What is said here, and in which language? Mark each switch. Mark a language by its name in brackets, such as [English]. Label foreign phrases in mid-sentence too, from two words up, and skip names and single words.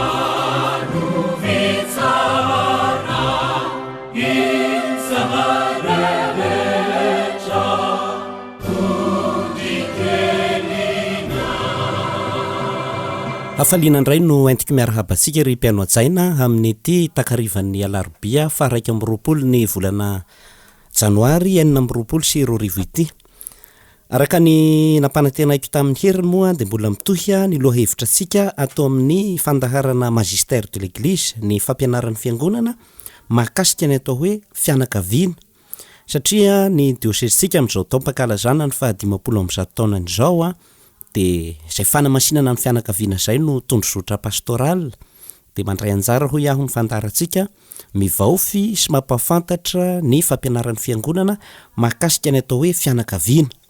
[Malagasy] Hafaliana indray no entiko miarahabantsika ry mpiano an-tsaina amin'ny ity takarivan'ny alarobia fa 2 ny volana janoary 4 sy 20 ity. Araka ny nampanantenaiko tamin'ny heriny moa dia mbola mitohy ny lohahevitra antsika atao amin'ny fandaharana Magistère de l'Église, ny fampianaran'ny fiangonana mahakasika ny atao hoe fianakaviana. Satria ny diosezitsika amin'izao taom-pankalazana ny 15 taona izao dia izay fanamasinana ny fianakaviana izay no tondrozotra pastoral dia mandray anjara hoy aho ny fandarantsika mivaofy sy mampahafantatra ny fampianaran'ny fiangonana mahakasika ny atao hoe fianakaviana.